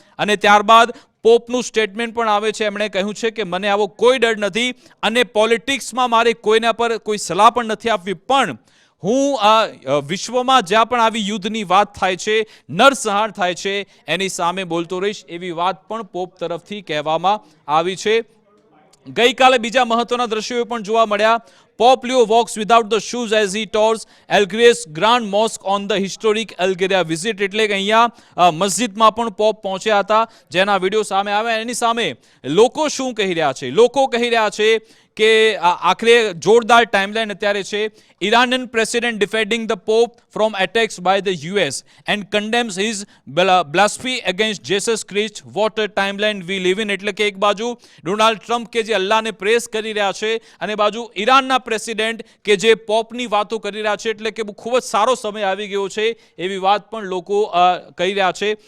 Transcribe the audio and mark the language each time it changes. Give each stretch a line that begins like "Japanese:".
Gujarati: અને ત્યારબાદ પોપનું સ્ટેટમેન્ટ પણ આવે છે. એમણે કહ્યું છે કે મને આવો કોઈ ડર નથી અને પોલિટિક્સમાં મારે કોઈના પર કોઈ સલાહ પણ નથી આપવી, પણ હું આ વિશ્વમાં જ્યાં પણ આવી યુદ્ધની વાત થાય છે, નરસંહાર થાય છે, એની સામે બોલતો રહીશ, એવી વાત પણ પોપ તરફથી કહેવામાં આવી છે. ગઈકાલે બીજા મહત્વના દ્રશ્યો પણ જોવા મળ્યા.
English: Pope Leo walks without the shoes as he tours Algiers Grand Mosque on the historic Algeria visit.
Gujarati: એટલે કે અહીંયા મસ્જિદમાં પણ પોપ પહોંચ્યા હતા, જેના વિડીયો સામે આવ્યા. એની સામે લોકો શું કહી રહ્યા છે? લોકો કહી રહ્યા છે કે આખરે જોરદાર ટાઈમલાઈન અત્યારે છે.
English: Iranian president defending the Pope from attacks by the US and condemns his blasphemy against Jesus Christ. What a timeline we live in.
Gujarati: એટલે કે એક બાજુ ડોનાલ્ડ ટ્રમ્પ કે જે અલ્લાહને પ્રેસ કરી રહ્યા છે અને બાજુ ઈરાનના પ્રેસિડેન્ટ કે જે પોપની વાતો કરી રહ્યા છે. એટલે કે ખૂબ જ સારો સમય આવી ગયો છે એવી વાત પણ લોકો કહી રહ્યા છે.